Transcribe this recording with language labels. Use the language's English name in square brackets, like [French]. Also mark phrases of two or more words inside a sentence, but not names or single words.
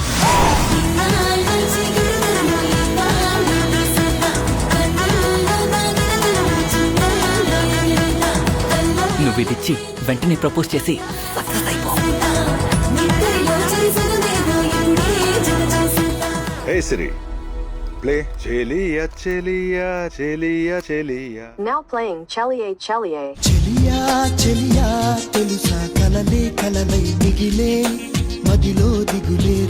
[Telugu] నువ్వు ఇది ఇచ్చి వెంటనే ప్రపోజ్ చేసి [English] Hey Siri, play Cheliya Cheliya Cheliya Cheliya. Now playing Cheliye Cheliye. [Telugu] చెలియా చెలియా తెలుసా కలలే కలలై మిగిలే మదిలో దిగులే